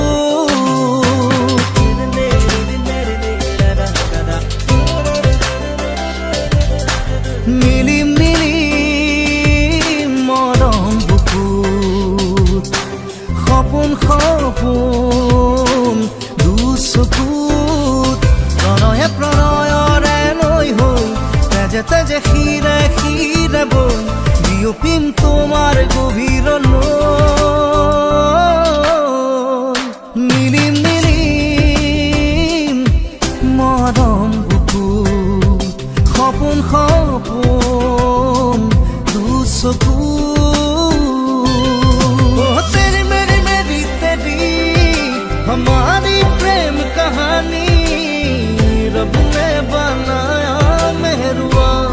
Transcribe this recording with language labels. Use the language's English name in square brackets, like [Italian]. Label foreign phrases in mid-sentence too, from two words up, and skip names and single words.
[Assamese] নীলিম নীলিম মৰম বুকু সপোন সপোন দুচকু প্ৰণয়ে প্ৰণয়ৰে নৈ হৈ তেজে তেজে শিৰে শিৰে বৈ বিয়পিম তোমাৰ গভীৰলৈ নীলিম নীলিম মৰম বুকু সপোন সপোন দুচকু [Hindi] तेरी मेरी मेरी तेरी हमारी प्रेम कहानी रब ने बनाया मेहरुआ